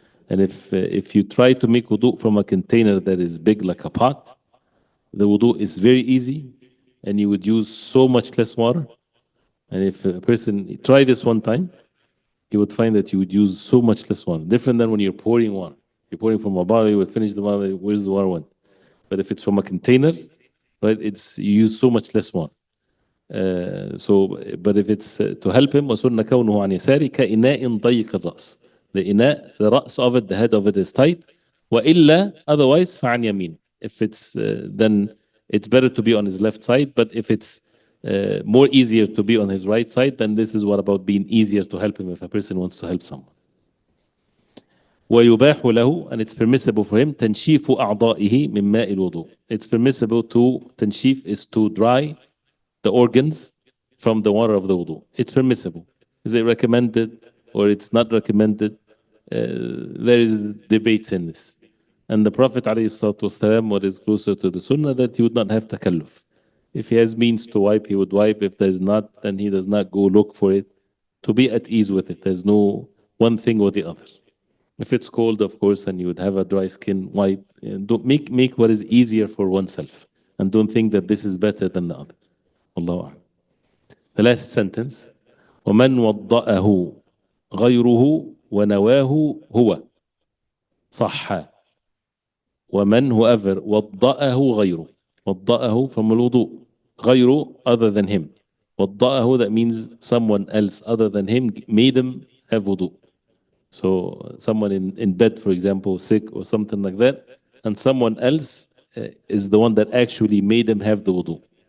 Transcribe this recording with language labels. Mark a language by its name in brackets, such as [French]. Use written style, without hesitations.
[English] And if you try to make wudu from a container that is big like a pot, the wudu is very easy, and you would use so much less water. And if a person try this one time, you would find that you would use so much less water. Different than when you're pouring water. You're pouring from a bottle, you would finish the water, where's the water went? But if it's from a container, right, you use so much less water. But if it's to help him, [Arabic] وَسُنَّ كَوْنُهُ عَنْ يَسَارِ كَإِنَاءٍ ضَيِّقِ الرَّأْسِ. [English] The إناء, the رأس of it, the head of it is tight. [Arabic] وَإِلَّا, [English] otherwise, [Arabic] فَعَنْ يَمِينٍ. [English] If it's, then it's better to be on his left side. But if it's more easier to be on his right side, then this is what about being easier to help him if a person wants to help someone. [Arabic] ويباح له, [English] and it's permissible for him, [Arabic] تنشيف أعضائه من ماء الوضوء. [English] It's permissible to, تنشيف is to dry the organs from the water of the wudu. It's permissible. Is it recommended or it's not recommended? There is debates in this. And the Prophet ﷺ, what is closer to the sunnah, that he would not have takalluf. If he has means to wipe, he would wipe. If there's not, then he does not go look for it. To be at ease with it. There's no one thing or the other. If it's cold, of course, and you would have a dry skin, wipe. Don't make what is easier for oneself. And don't think that this is better than the other. [Arabic] Allahu A'lam. [English] The last sentence. [Arabic] وَمَنْ وَضَّأَهُ غَيْرُهُ وَنَوَاهُ هُوَ صَحَّ. وَمَنْ, [English] whoever, [Arabic] وَضَّأَهُ غَيْرُهُ. وَضَّأَهُ from الوضوء. غَيْرُهُ, [English] other than him. وَضَّأَهُ, that means someone else other than him made him have wudu. So someone in bed, for example, sick or something like that, and someone else is the one that actually made him have the wudu.